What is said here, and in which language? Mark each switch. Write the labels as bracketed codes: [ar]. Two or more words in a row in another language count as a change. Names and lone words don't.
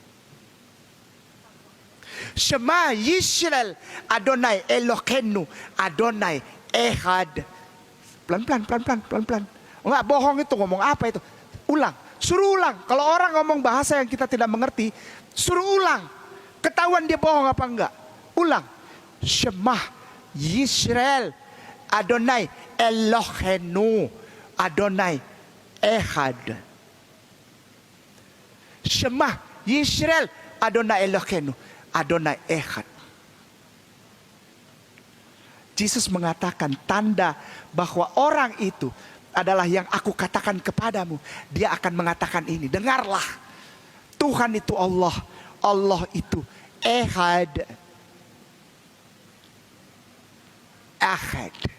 [he] שמע ישראל אדני אלהינו אדני אחד. [id] Pelan-pelan, pelan-pelan, pelan-pelan. Enggak bohong itu, ngomong apa itu? Ulang, suruh ulang. Kalau orang ngomong bahasa yang kita tidak mengerti, suruh ulang. Ketahuan dia bohong apa enggak? Ulang. [he] שמע ישראל אדני אלהינו אדני אחד. שמע ישראל אדני אלהינו אדני אחד. [id] Yesus mengatakan tanda bahwa orang itu adalah yang aku katakan kepadamu. Dia akan mengatakan ini. Dengarlah. Tuhan itu Allah. Allah itu Ehad. Ahad.